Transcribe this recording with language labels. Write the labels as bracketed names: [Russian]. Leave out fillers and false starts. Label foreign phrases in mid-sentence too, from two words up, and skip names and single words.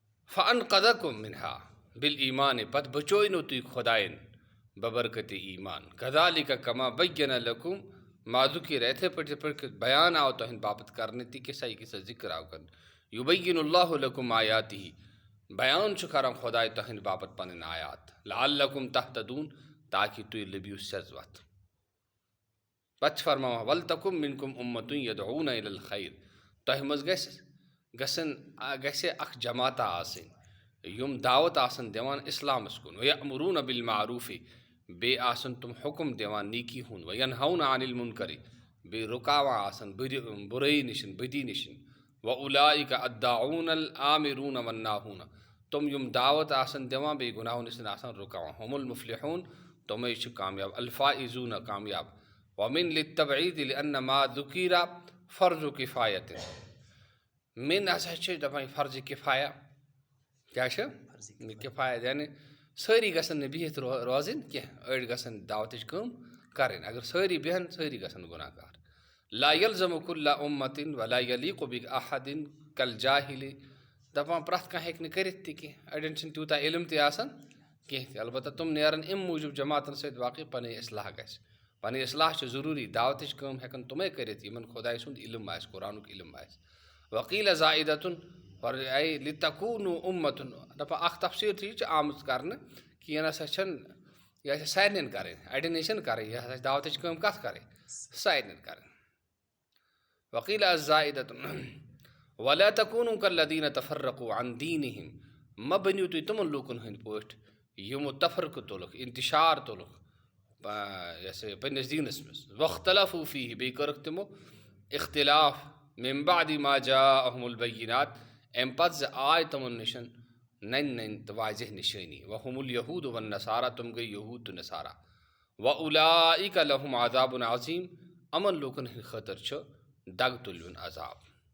[Arabic] فَأَنْقَذَكُم مِّنْهَا بِالْإِيمَانِ [Kashmiri] پت بچوینو تُہۍ خۄدایَن ببرکت ایمان [Arabic] كَذَلِكَ كَمَا بَيَّنَ لَكُم ما ذُكِرَ [Kashmiri] یِتھَے پٲٹھۍ بیان آو تُہنٛدِ باپتھ کرنہٕ تہِ قصہ ذکر آو کرنہٕ [Arabic] يُبَيِّنُ اللّٰهُ لَكُمْ آیاتِهِ [Kashmiri] بیان چھُ کران خۄداے تُہنٛدِ باپتھ پنٕنۍ آیات [Arabic] لَعَلَّكُمْ تَهْتَدُونَ [Kashmiri] تاکہ تُہۍ لٔبِو سیٚز وتھ پتہٕ چھِ فرماوان [Arabic] وَلْتَكُن مِّنكُمْ أُمَّةٌ يَدْعُونَ إِلَى الْخَيْرِ [Kashmiri] تۄہہِ منٛز گژھِ اکھ جماعتہ آسٕنۍ یِم دعوت آسن دِوان اِسلامس کُن [Arabic] وَيَأْمُرُونَ بِالْمَعْرُوفِ [Kashmiri] بیٚیہِ آسن تِم حُکُم دِوان نیکی ہُنٛد [Arabic] وَيَنْهَوْنَ عَنِ الْمُنکَرِ [Kashmiri] بیٚیہِ رُکاوان آسن بُرٲیی نِشن بدی نِشن [Arabic] وَأُولَٰئِکَ الدَّاعُونَ الْآمِرُونَ وَالنَّاهُونَ [Kashmiri] تِم یِم دعوت آسن دِوان بیٚیہِ گُناہو نِش آسان رُکاوان [Arabic] هُمُ الْمُفْلِحوٗن [Kashmiri] تِمے چھِ کامیاب الفائزوٗن کامیاب [Arabic] وَمِن لِلتَّبْعِیدِ لِأَنَّ ما ذُکِرَ فَرضُ کِفایَتٍ مِن [Kashmiri] ہسا چھِ دَپان فرضِ کِفایہ کیٛاہ چھِ کِفایت یعنی سٲری گژھن نہٕ بِہِتھ روزٕنۍ کینٛہہ أڑۍ گژھن دعوتٕچ کٲم کَرٕنۍ اگر سٲری بیٚہن سٲری گژھن گُناہ گار [Arabic] لا یلزم کُلَّ اُمَّتٍ ولا یلیٖقُ بِأَحَدٍ کَالجاہِلِ [Kashmiri] دَپان پرٛٮ۪تھ کانٛہہ ہیٚکہِ نہٕ کٔرِتھ تہِ کینٛہہ اَڑٮ۪ن چھِنہٕ تیوٗتاہ علم تہِ آسان کینٛہہ تہِ البتہ تِم نیرن اَمہِ موٗجوٗب جماعتن سۭتۍ واقعی پَنٕنۍ اصلاح گژھِ پَنٕنۍ اصلاح چھِ ضروٗری دعوتٕچ کٲم ہٮ۪کن تِمے کٔرِتھ یِمن خۄداے سُنٛد علم آسہِ قرآنُک علم آسہِ [Arabic] وکیٖلہ زائدتُن لِتَکوٗنُ اُمَّتُن [Kashmiri] دَپان اکھ تفصیٖل تہِ یہِ چھِ آمٕژ کرنہٕ کہِ یہِ نسا چھنہٕ یہِ آسہِ سارنٕے کرٕنۍ اَڑٮ۪ن نٕے چھنہٕ کَرٕنۍ یہِ ہسا چھِ دعوتٕچ کٲم کَتھ کَرٕنۍ سارنٕے کَرٕنۍ [Arabic] وکیٖلہ زائدتُن وَلَا تَکوٗنُوا کَالَّذِیٖنَ تَفَرَّقُوا عَن دِینِہِم [Kashmiri] مہ بٔنِو تُہۍ تِمن لوٗکن ہٕنٛدۍ پٲٹھۍ یِمو تفرقہٕ تُلُکھ اِنتِشار تُلُکھ پنٛنِس دیٖنس منٛز [Arabic] وَاخْتَلَفُوا فیٖہِ [Kashmiri] بیٚیہِ کٔرٕکھ تِمو اِختِلاف [Arabic] مِن بَعدِ مَا جَاءَهُمُ الْبَیِّنَاتُ [Kashmiri] اَمہِ پتہٕ زِ آے تِمن نِش ننہِ تہٕ واضح نِشٲنی [Arabic] وَہُمُ الْیَہوٗدُ وَالنَّصارٰی [Kashmiri] تِم گٔے یہوٗد تہٕ نصارہ [Arabic] وَأُولَٰئِکَ لَہُمْ عَذابٌ عظیٖم [Kashmiri] یِمن لوٗکن ہٕنٛدِ خٲطرٕ چھُ دگ تُلوُن عذاب